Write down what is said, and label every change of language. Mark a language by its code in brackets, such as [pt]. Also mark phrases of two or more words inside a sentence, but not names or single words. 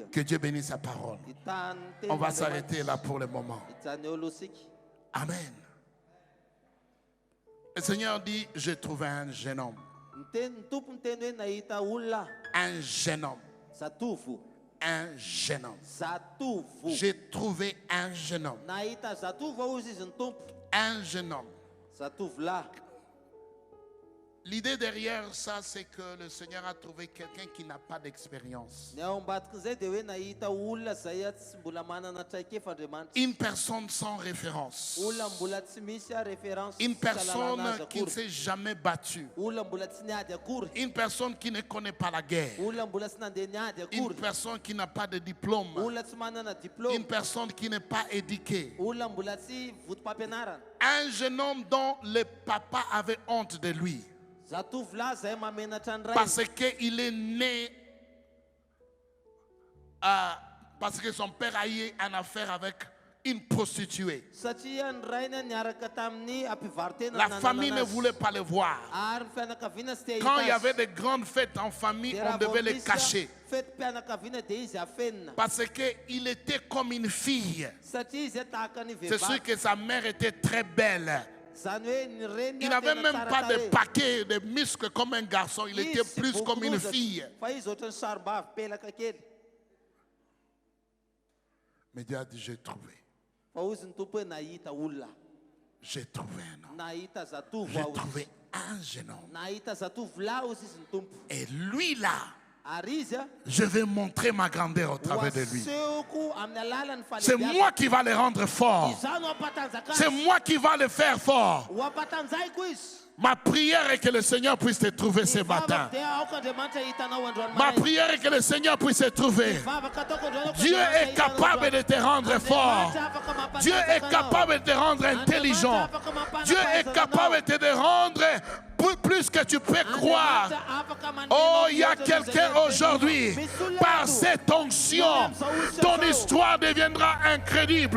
[fr] Que Dieu bénisse sa parole. On va s'arrêter là pour le moment. Amen. Le Seigneur dit, j'ai trouvé un jeune homme. Un jeune homme. [mg] Zatovo. [fr] Un jeune homme. [mg] Zatovo. [fr] J'ai trouvé un jeune homme. [mg] Nahita zatovo hoje izy ny tompo. [fr] Un jeune homme. [mg] Zatovolahy. [fr] L'idée derrière ça, c'est que le Seigneur a trouvé quelqu'un qui n'a pas d'expérience. [mg] Ny ao ambadikin'izay dia hoe nahita olona izay tsy mbola manana traikefa-Andriamanitra. [fr] Une personne sans référence. [mg] Olona mbola tsy misy référence. [fr] Une personne qui ne s'est jamais battue. [mg] Olona mbola tsy niady akory. [fr] Une personne qui ne connaît pas la guerre. [mg] Olona mbola tsy nandeha niady [fr] Une [mg] akory. [fr] personne qui n'a pas de diplôme. [mg] Olona tsy manana diplôme. [fr] Une personne qui n'est pas éduquée. [mg] Olona mbola tsy votom-pampianarana. [fr] Un jeune homme dont le papa avait honte de lui. [mg] Zatovolahy izay mamenatra ny ray. [fr] Parce qu'il est né, parce que son père a eu une affaire avec une prostituée. [mg] Satria ny rainy niaraka tamin'ny ampivarotena. [fr] La famille ne voulait pas le voir. [mg] Ary ny fianakaviana tsy te [fr] Quand il y [mg] hita [fr] avait de grandes fêtes en famille, on devait les cacher. [mg] Fetim-pianakaviana dia izy afenina. [fr] Parce qu'il était comme une fille. [mg] Satria izy tahaka ny [fr] C'est sûr [mg] vehivavy. [fr] que sa mère était très belle. [mg] Zany hoe ny reniny [fr] Il n'avait [mg] tena [fr] même [mg] tsara [fr] pas de [mg] tarehy. [fr] paquet, de muscles comme un garçon. Il [mg] Izy [fr] était [mg] tsy [fr] plus comme une [mg] bokon'ozatra, [fr] fille. [mg] fa izy ohatran'ny sarim-bavy pelaka kely. [fr] Mais Dieu a dit, j'ai trouvé. [mg] Fa ozy ny tompo hoe nahita olona. [fr] J'ai trouvé un homme. [mg] Nahita zatovo [fr] J'ai [mg] aho izy. [fr] trouvé un jeune homme. [mg] Nahita zatovolahy ozy izy ny tompo. [fr] Et lui là, [mg] Ary izy [fr] je vais montrer ma grandeur au travers de lui. [mg] asehoko amin'ny alalan'ny [fr] C'est [mg] falebiazana. [fr] moi qui va le rendre fort. [mg] Izany ho ampatanjaka [fr] C'est [mg] azy. [fr] moi qui va le faire fort. [mg] Ho ampatanjaiko izy. [fr] Ma prière est que le Seigneur puisse te trouver ce matin. [mg] Dia aoka Andriamanitra hitanao androany [fr] Ma [mg] maraina. [fr] prière est que le Seigneur puisse te trouver. [mg] Vavaka ataoko androany [fr] Dieu est capable de te rendre fort. Dieu est capable de te rendre intelligent. Dieu est capable de te rendre plus que tu peux croire. Oh, il y a quelqu'un aujourd'hui, par cette onction, ton histoire deviendra incroyable.